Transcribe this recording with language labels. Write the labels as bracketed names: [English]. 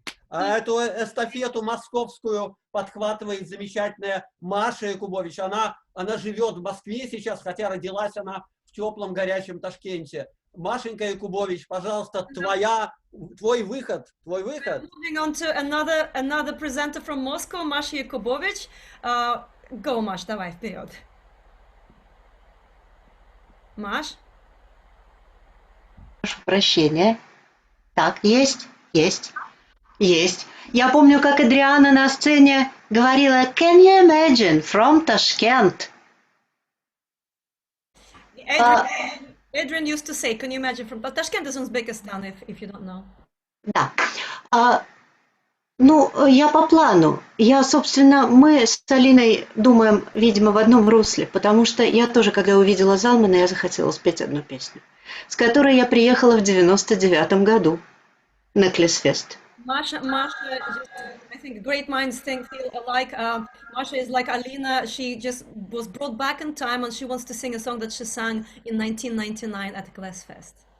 [Russian] А эту эстафету московскую подхватывает замечательная Маша Якубович. Она живет в Москве сейчас, хотя родилась она в теплом, горячем Ташкенте. Машенька Якубович, пожалуйста, твой выход. [English] Moving on to another presenter from Moscow, Masha Yakubovich. Go, [Russian] Маш, давай, вперед. Маш? Прошу прощения. Так, есть. Я помню, как Адриана на сцене говорила [English] «Can you imagine from Tashkent?» Adrian used to say, can you imagine from Tashkent is Uzbekistan, if you don't know. [Russian] Да. Я по плану. Мы с Алиной думаем, видимо, в одном русле, потому что я тоже, когда увидела Залмана, я захотела спеть одну песню, с которой я приехала в 99-м году на Клесфест. [English] Masha, I think great minds feel alike. Masha is like Alina. She just was brought back in time, and she wants to sing a song that she sang in 1999 at the Glassfest.